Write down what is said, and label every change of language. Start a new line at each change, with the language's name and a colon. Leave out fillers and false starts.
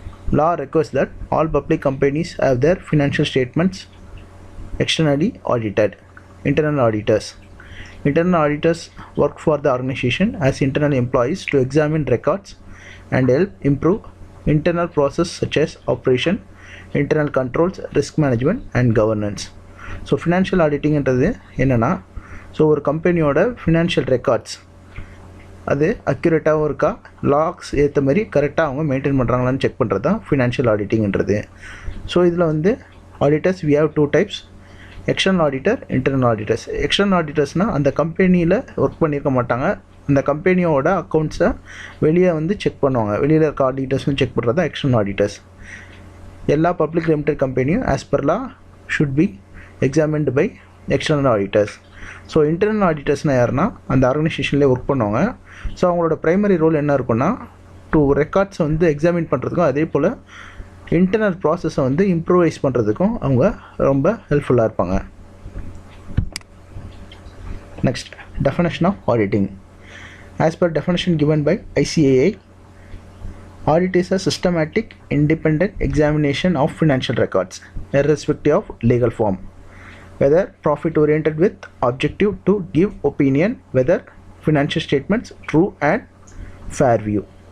English: Law requires that all public companies have their financial statements externally audited. Internal auditors. Internal auditors work for the organization as internal employees to examine records and help improve internal process such as operation, internal controls, risk management and governance.
Tamil: So financial ஆடிட்டிங்கிறது என்னென்னா, so ஒரு கம்பெனியோட financial records அது அக்யூரேட்டாகவும் இருக்கா, லாக்ஸ் ஏற்ற மாதிரி கரெக்டாக அவங்க maintain பண்ணுறாங்களான்னு check பண்ணுறது தான் ஃபினான்ஷியல் ஆடிட்டிங்கிறது. ஸோ இதில் வந்து auditors
English: we have two types:
Tamil: external auditor, internal auditors. External ஆடிட்டர்ஸ்னால் அந்த கம்பெனியில் ஒர்க் பண்ணியிருக்க மாட்டாங்க, அந்த கம்பெனியோட அக்கௌண்ட்ஸை வெளியே வந்து செக் பண்ணுவாங்க. வெளியில் இருக்க ஆடிட்டர்ஸும் செக் பண்ணுறது தான் எக்ஸ்டர்னல் ஆடிட்டர்ஸ். எல்லா பப்ளிக் லிமிடெட் கம்பெனியும்
English: As per law should be examined by external auditors.
Tamil: So internal ஆடிட்டர்ஸ்னால் யாருன்னா அந்த ஆர்கனைசேஷன்லேயே ஒர்க் பண்ணுவாங்க. ஸோ அவங்களோட ப்ரைமரி ரோல் என்ன இருக்குன்னா, டூ ரெக்கார்ட்ஸை வந்து எக்ஸாமின் பண்ணுறதுக்கும் அதே போல் இன்டர்னல் ப்ராசஸை வந்து இம்ப்ரூவைஸ் பண்ணுறதுக்கும் அவங்க ரொம்ப ஹெல்ப்ஃபுல்லாக இருப்பாங்க.
English: Next, definition of auditing. As per definition given by ICAI, audit is a systematic, independent examination of financial records, irrespective of legal form, whether profit-oriented with objective to give opinion whether financial statements true and fair view.